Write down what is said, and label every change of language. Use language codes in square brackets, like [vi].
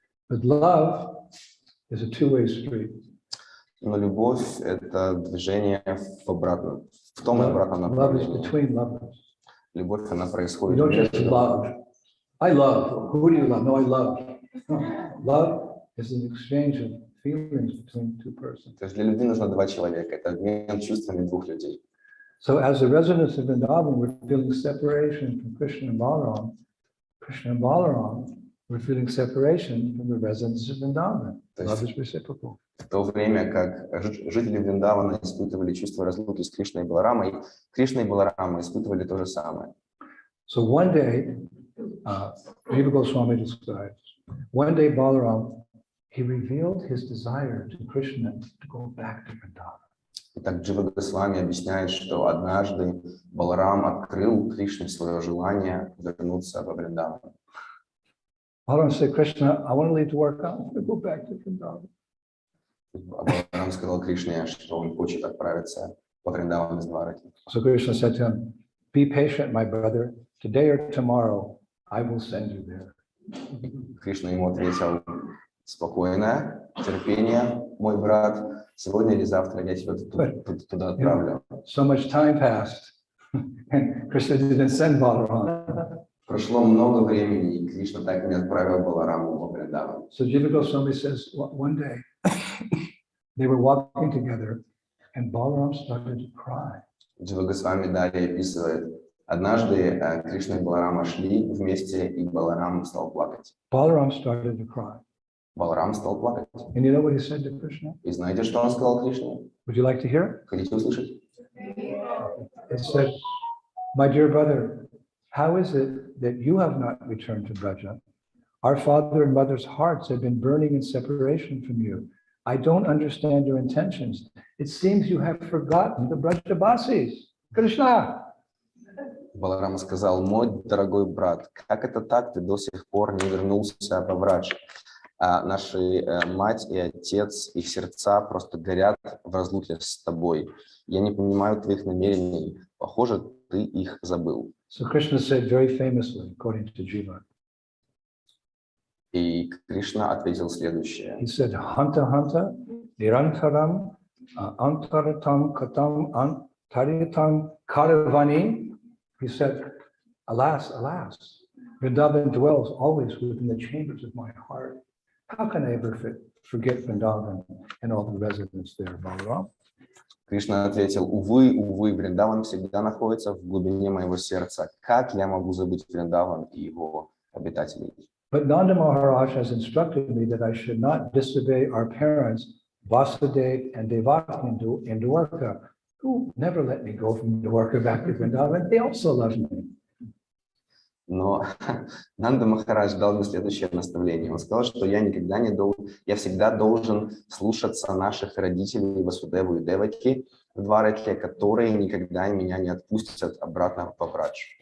[en] But love is a two-way street. [ru] Но любовь – это движение в том и обратном направлении. Любовь, она происходит. [en] You don't just love. I love. Who do you love? No, I love. No. Love is an exchange of feelings between two persons. [ru] То есть для любви нужно два человека. Это обмен чувствами двух людей. [en] So as the residents of Vrindavan were feeling separation from Krishna and Balaram were feeling separation from the residents of Vrindavan. Love is reciprocal. [ru] В то время как жители Вриндавана испытывали чувство разлуки с Кришной и Баларамой, Кришна и Баларама испытывали то же самое. [en] So one day, Jiva Goswami describes, one day Balaram, he revealed his desire to Krishna to go back to Vrindavan. [ru] Итак, Джива Госвами объясняет, что однажды Баларам открыл Кришне свое желание вернуться во Вриндаван. [en] Balaram said, Krishna, I want to leave Dwarka, I want to go back to Vrindavan. [ru] Баларам сказал Кришне, что он хочет отправиться во Вриндаван из Двараки. [en] So Krishna said to him, be patient, my brother. Today or tomorrow, I will send you there. [ru] Кришна ему ответил: спокойно, терпение, мой брат. Сегодня или завтра я тебя туда отправлю. [en] So much time passed, and Krishna didn't send Balaram. [ru] Прошло много времени, и Кришна так и не отправил Балараму во Вриндаван. [en] So Jiva Goswami says, one day they were walking together, and Balaram started to cry. [ru] Джива Госвами далее описывает: однажды Кришна и Баларама шли вместе, и Баларам стал плакать. [en] Balaram started to cry. [ru] Баларам стал плакать. [en] And you know what he said to Krishna? [ru] И знаете, что он сказал Кришне? [en] Would you like to hear? [ru] Хотите услышать? [en] He said, my dear brother, how is it that you have not returned to Braja? Our father and mother's hearts have been burning in separation from you. I don't understand your intentions. It seems you have forgotten the Brajavasis. Krishna! [ru] Баларам сказал: мой дорогой брат, как это так, ты до сих пор не вернулся во Брадж? Наши мать и отец, их сердца просто горят в разлуке с тобой. Я не понимаю твоих намерений. Похоже, ты их забыл. [en] So Krishna said very famously, according to Jiva. [ru] И Кришна ответил следующее. [en] He said, [sa] Hanta Hanta, Nirantaram, Antaratam Katam Antaritam Karavani. [en] He said, alas, alas, Vrindavan dwells always within the chambers of my heart. How can I ever forget Vrindavan and all the residents there, Balaram? [ru] Кришна ответил: увы, увы, Вриндаван всегда находится в глубине моего сердца. Как я могу забыть Вриндаван и его обитателей? [en] But Nanda Maharaj has instructed me that I should not disobey our parents, Vasudev and Devaki in Dwarka, who never let me go from Dwarka back to Vrindavan. They also love me. [ru] Но Нанда Махарадж дал мне следующее наставление. Он сказал, что я всегда должен слушаться наших родителей Васудеву и Деваки в Двараке, которые никогда меня не отпустят обратно в Брадж.